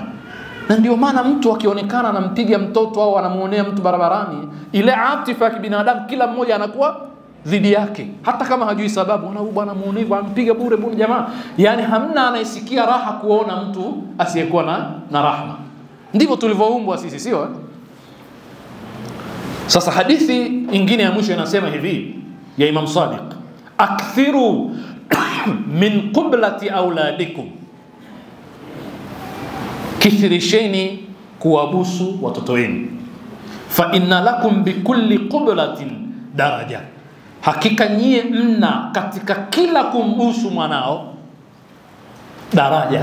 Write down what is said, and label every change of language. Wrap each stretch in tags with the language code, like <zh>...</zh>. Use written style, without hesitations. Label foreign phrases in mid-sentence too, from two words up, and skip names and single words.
<sw>Na ndio maana mtu akionekana anampiga mtoto au anamuonea mtu barabarani, ile atifa ya kibinadamu kila mmoja anakuwa dhidi yake, hata kama hajui sababu. Huyu bwana muonevu, anampiga bure bure jamaa. Yani hamna anayesikia raha kuona mtu asiyekuwa na rahma. Ndivyo tulivyoumbwa sisi, sio? Sasa hadithi nyingine ya mwisho inasema hivi ya Imam Sadiq,</sw> <ar>akthiru min qiblati auladikum,</ar> <sw>kithirisheni kuwabusu watoto wenu.</sw> <ar>Fa inna lakum bikulli qiblatin daraja,</ar> <sw>hakika nyie mna katika kila kumbusu mwanao daraja.</sw>